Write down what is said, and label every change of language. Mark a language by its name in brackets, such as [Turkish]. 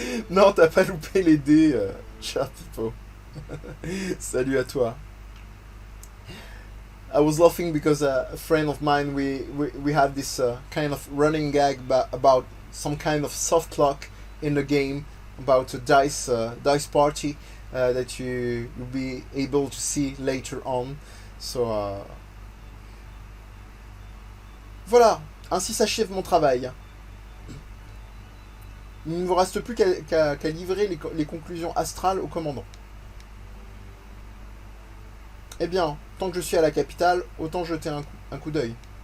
[French] Non, t'as pas loupé les dés, cher Pipo. Salut à toi. [English] I was laughing because a friend of mine, we had this kind of running gag about some kind of soft lock in the game, about a dice party that you'll be able to see later on. [French] So, voilà, ainsi s'achève mon travail. Il ne vous reste plus qu'à livrer les conclusions astrales au commandant. Eh bien, tant que je suis à la capitale, autant jeter un coup d'œil.